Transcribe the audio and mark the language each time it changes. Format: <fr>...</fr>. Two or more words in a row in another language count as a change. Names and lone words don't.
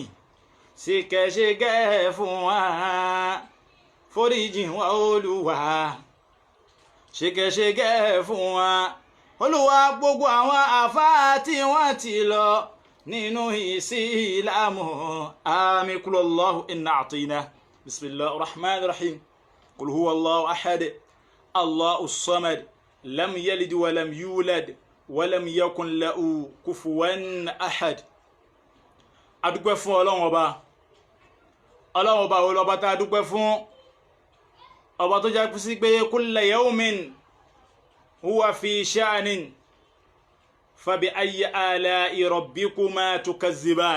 <yo>Ṣìkẹ́ṣìkẹ́ fún wa, foríjì wa Olúwa, ṣìkẹ́ṣìkẹ́ fún wa. Olúwa, gbogbo àwọn àfáà tí wọ́n ti lọ nínú ìsìlámù, àmín.</yo> <ar>قل الله إنا أعطينا. بسم الله الرحمن الرحيم قل هو الله أحد الله الصمد لم يلد ولم يولد ولم يكن له كفوا أحد.</ar> <yo>Adúpẹ́ fún Ọlọ́run ọba. Ọlọ́run ọba wo lọ́ba tá a dúpẹ́ fún? Ọba tó jẹ́ sí pé</yo> <ar>كل يوم هو في شأن فبأي آلاء ربكما تكذبان.</ar>